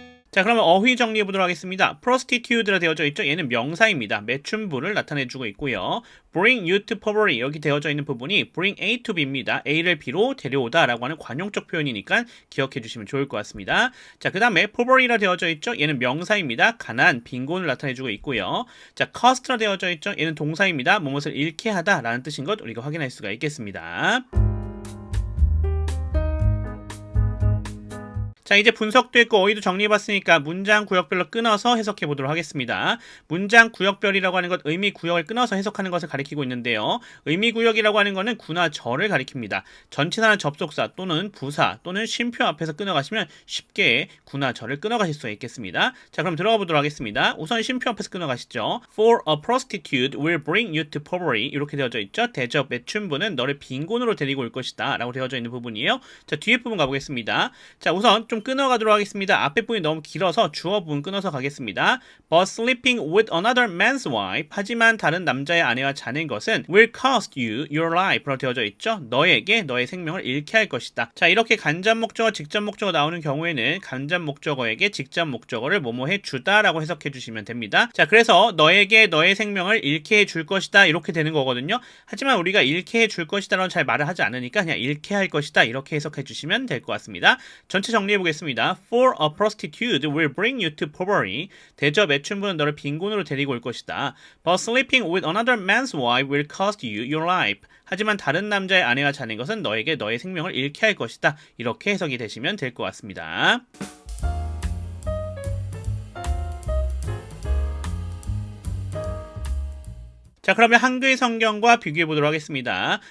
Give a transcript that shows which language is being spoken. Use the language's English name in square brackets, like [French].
[Korean] 자, 그러면 어휘 정리해 보도록 하겠습니다. prostitute라 되어져 있죠. 얘는 명사입니다. 매춘부를 나타내주고 있고요. [English] bring you to poverty [Korean] 여기 되어져 있는 부분이 [English] bring A to B입니다. [Korean] A를 B로 데려오다 라고 하는 관용적 표현이니까 기억해 주시면 좋을 것 같습니다. 자, 그 다음에 poverty라 되어져 있죠. 얘는 명사입니다. 가난, 빈곤을 나타내주고 있고요. 자, cost라 되어져 있죠. 얘는 동사입니다. 무엇을 잃게 하다 라는 뜻인 것 우리가 확인할 수가 있겠습니다. 자, 이제 분석도 했고 어휘도 정리해봤으니까 문장 구역별로 끊어서 해석해 보도록 하겠습니다. 문장 구역별이라고 하는 것, 의미 구역을 끊어서 해석하는 것을 가리키고 있는데요. 의미 구역이라고 하는 것은 구나 절을 가리킵니다. 전치사나 접속사 또는 부사 또는 쉼표 앞에서 끊어가시면 쉽게 구나 절을 끊어가실 수가 있겠습니다. 자, 그럼 들어가 보도록 하겠습니다. 우선 쉼표 앞에서 끊어가시죠. [English] For a prostitute will bring you to poverty [Korean] 이렇게 되어져 있죠. 대접 매춘부는 너를 빈곤으로 데리고 올 것이다 라고 되어져 있는 부분이에요. 자, 뒤에 부분 가보겠습니다. 자, 우선 좀 끊어가도록 하겠습니다. 앞에 부분이 너무 길어서 주어 부분 끊어서 가겠습니다. [English] But sleeping with another man's wife [Korean] 하지만 다른 남자의 아내와 자는 것은 [English] will cost you your life [Korean] 라고 되어져 있죠. 너에게 너의 생명을 잃게 할 것이다. 자, 이렇게 간접 목적어, 직접 목적어 나오는 경우에는 간접 목적어에게 직접 목적어를 뭐뭐해 주다 라고 해석해 주시면 됩니다. 자, 그래서 너에게 너의 생명을 잃게 해줄 것이다 이렇게 되는 거거든요. 하지만 우리가 잃게 해줄 것이다 라고 잘 말을 하지 않으니까 그냥 잃게 할 것이다 이렇게 해석해 주시면 될 것 같습니다. 전체 정리해 보겠습니다. [English] For a prostitute will bring you to poverty. [Korean] 대접 매춘부는 너를 빈곤으로 데리고 올 것이다. [English] But sleeping with another man's wife will cost you your life. [Korean] 하지만 다른 남자의 아내와 자는 것은 너에게 너의 생명을 잃게 할 것이다. 이렇게 해석이 되시면 될 것 같습니다. 자, 그러면 한글 성경과 비교해 보도록 하겠습니다.